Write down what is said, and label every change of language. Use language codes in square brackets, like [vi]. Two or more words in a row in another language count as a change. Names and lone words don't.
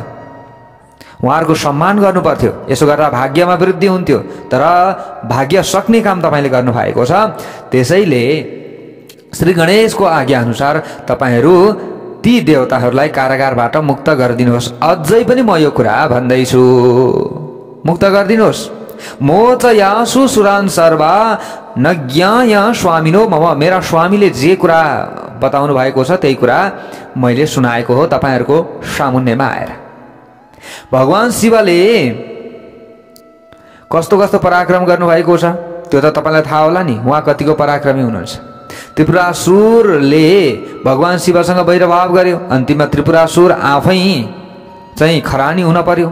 [ne] उहाँहरूको सम्मान गर्नु पर्थ्यो, यसो गर्दा भाग्यमा वृद्धि हुन्थ्यो, तर भाग्य सक्ने काम तपाईले गर्नुभएको छ। त्यसैले श्री गणेशको आज्ञा अनुसार तपाईहरू ती देवताहरूलाई कारागारबाट मुक्त गरिदिनुहोस्। अझै पनि म यो कुरा भन्दैछु, मुक्त गरिदिनुहोस्। [sa] मोचयासु सुरान सर्वा नज्ञाय स्वामिनो मम। [ne] मेरा स्वामीले जे कुरा बताउनु भएको छ त्यही कुरा मैले सुनाएको हो तपाईहरूको सामुन्नेमा आएर। भगवान शिवले कस्तो कस्तो पराक्रम गर्नुभएको छ त्यो त तपाईलाई थाहा होला नि, उहाँ कतिको पराक्रमी हुनुहुन्छ। त्रिपुरासुरले भगवान शिवसँग वैरभाव गर्यो, अन्तिममा त्रिपुरासुर आफै चाहिँ खरानी हुन पर्यो।